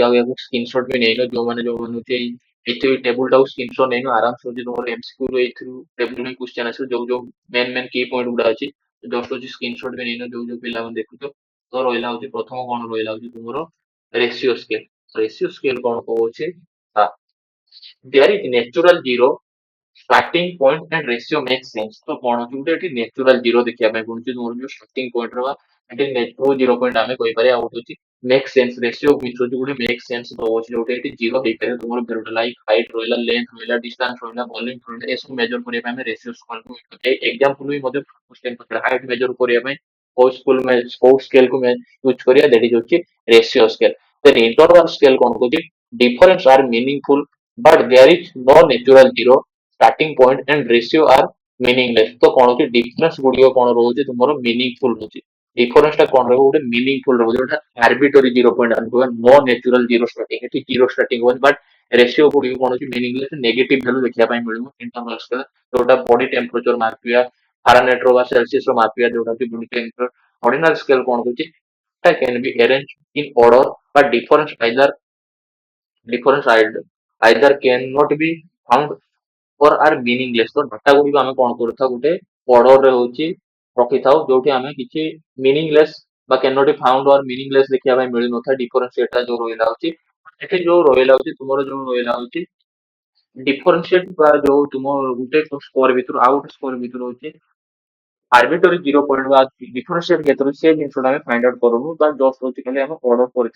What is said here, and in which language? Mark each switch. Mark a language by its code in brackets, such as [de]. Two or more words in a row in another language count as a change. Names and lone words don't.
[or] ଆଉ ଏହାକୁ ସ୍କ୍ରିନଶଟ ବି ନେଇନ, ଯୋଉମାନେ ହଉଛି ଏଇ ଟେବୁଲ ଟାକୁ ସ୍କ୍ରିନଶଟ ନେଇନ, ଆରାମସେ ହଉଛି ତମର MCQ ରୁ ଏଇଥିରୁ ଟେବୁଲ ହିଁ କ୍ୱେଶ୍ଚନ ଆସିବ, ଯୋଉ ଯୋଉ [en] main key point [or] ଗୁଡା ଅଛି ଜଷ୍ଟ ହଉଛି ସ୍କ୍ରିନଶଟ ବି ନେଇନ ଯୋଉ ଯୋଉ ପିଲାମାନେ ଦେଖୁଛ। ତ ରହିଲା ହଉଛି ପ୍ରଥମ କଣ ରହିଲା ହଉଛି ତୁମର [en] ratio scale. ratio scale [or] କଣ କହୁଛି, [en] there is natural zero starting point and ratio makes sense। [or] ତ କଣ ହଉଛି ଗୋଟେ ଏଠି [en] natural zero [or] ଦେଖିବା ପାଇଁ ପଡୁଛି, ତୁମର ଯୋଉ [en] starting point [or] ର ଏଠି ଯୋଉ [en] zero point [or] ଆମେ କହିପାରିବା ଆଉ ଗୋଟେ ହଉଛି [en] make sense. ratio means [or] ହଉଛି ଗୋଟେ [en] make sense [or] ରହୁଛି, ଯୋଉଟା ଏଠି ଜିରୋ ହେଇପାରିବ ତୁମର ଭେରିଟା [en] like height [or] ରହିଲା, ଲେନ୍ଥ ରହିଲା, ଡିଷ୍ଟାନ୍ସ ରହିଲା, ଭଲ୍ୟୁମ ରହିଲା, ଏସବୁ ମେଜର କରିବା ପାଇଁ ଆମେ ରେସିଓ ସ୍କେଲକୁ ଏକ୍ସାମ୍ପଲ ବି ମଧ୍ୟ କ୍ୱେଶ୍ଚନ ପଚାରେ [en] height measure [or] କରିବା ପାଇଁ କୋଉ ସ୍କେଲକୁ ୟୁଜ କରିବା, [en] that is [or] ହଉଛି [en] ratio scale. then interval scale [or] କଣ କହୁଛି [en] difference are meaningful but there is no natural zero starting point and ratio are meaningless। [or] ତ କଣ ହଉଛି ଡିଫରେନ୍ସ ଗୁଡିକ କଣ ରହୁଛି ତୁମର ମିନିଂଫୁଲ ରହୁଛି। ଡିଫରେନ୍ସ ଟା କଣ ରହିବ ଗୋଟେ ମିନିଂଫୁଲ ରହୁଛି, ଯୋଉଟା [en] arbitrary zero point [or] ଆମେ କହିବା [en] no natural zero starting. [or] ଏଠି [en] zero starting [or] ହଉଛି ବଟ୍ ରେସିଓ ଗୁଡିକ କଣ ହଉଛି [en] meaningless negative value [or] ଦେଖିବା ପାଇଁ ମିଳିବ। [en] interval scale [or] ଯୋଉଟା [en] body temperature [or] ମାପିବା, ଫାରାନାଇଟ ର ବା ସେଲସିୟସ ର ମାପିବା, ଯୋଉଟା କି [en] body temperature. ordinal scale [or] କଣ କହୁଛି [en] can be arranged in order but difference either cannot be found or are meaningless। [or] ତ ଡାଟା ଗୁଡିକ ଆମେ କଣ କରିଥାଉ ଗୋଟେ ଅର୍ଡରରେ ହଉଛି ରଖିଥାଉ, ଯୋଉଠି ଆମେ କିଛି ମିନିଂଲେସ୍ ବା [en] cannot be found or meaningless [or] ଦେଖିବା ପାଇଁ ମିଳିନଥାଏ। ଡିଫରେନ୍ସିଏଟ ଟା ଯୋଉ ରହିଲା ହଉଛି ଏଠି ଯୋଉ ରହିଲା ହଉଛି ତୁମର ଯୋଉ ରହିଲା ହଉଛି ଡିଫରେନ୍ସିଏଟ ବା ଯୋଉ ତୁମ ଗୋଟେ ସ୍କୋର ଭିତରୁ ଆଉ ଗୋଟେ ସ୍କୋର ଭିତରୁ ହଉଛି [en] arbitrary zero point [or] ବା ଡିଫରେନ୍ସିଏଟ କେତେ ସେ ଜିନିଷଟା ଆମେ [en] find out [or] କରୁନୁ, ବା ଜଷ୍ଟ ହଉଛି ଖାଲି ଆମେ ଅର୍ଡର କରିଥାଉ।